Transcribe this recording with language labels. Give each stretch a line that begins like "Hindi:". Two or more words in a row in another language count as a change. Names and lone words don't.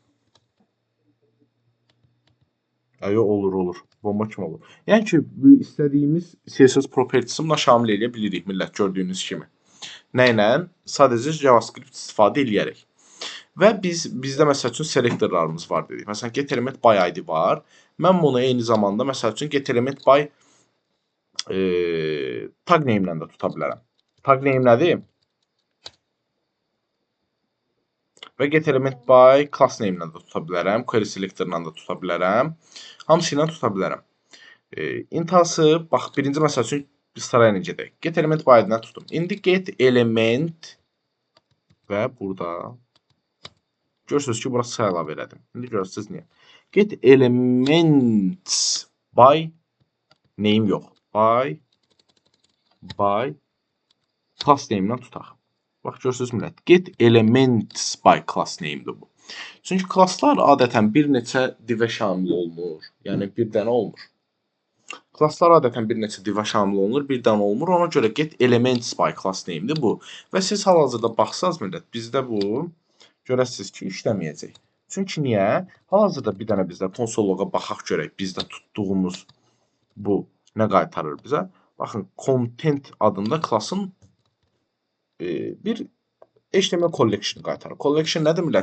Azerbaijani: Yox, olur. Bomba kimi olur. Yəni ki, bu istədiyimiz CSS propertiesini buna şamil edə bilirik, millət, gördüyünüz kimi. Nə ilə? Sadəcə JavaScript istifadə edərək. Və bizdə məsəl üçün selektorlarımız var dedik. Məsələn,
English: get element by id
Azerbaijani: var. Mən bunu eyni zamanda məsəl üçün
English: get element by tag name
Azerbaijani: ilə də tuta bilərəm.
English: Tag name
Azerbaijani: nədir? Və
English: get element by class name
Azerbaijani: ilə də tuta bilərəm.
English: Query selector
Azerbaijani: ilə də tuta bilərəm. Hamısı ilə tuta bilərəm. Intası, bax, birinci məsəl üçün biz sırayla gedək.
English: Get element by id
Azerbaijani: ilə tutum. İndi
English: get element
Azerbaijani: və burada görürsünüz ki, burası sıra əlavə elədim. İndi görürsünüz niyə.
English: Get elements by name yox. By class name
Azerbaijani: ilə tutaq. Bax, görürsünüz millət.
English: Get elements by class name'dir bu.
Azerbaijani: Çünki klasslar adətən bir neçə divə şamil olunur. Yəni, bir dənə olmur. Klasslar adətən bir neçə divə şamil olunur, bir dənə olmur. Ona görə
English: get elements by class name'dir bu.
Azerbaijani: Və siz hal-hazırda baxsanız millət, bizdə bu görəsiniz ki, işləməyəcək. Çünki niyə? Hal-hazırda bir dənə bizdə konsoloqa baxaq görək, bizdə tutduğumuz bu nə qaytarır bizə? Baxın, content adında klassın bir
English: HTML collection
Azerbaijani: qaytarır. Collection nədir millət?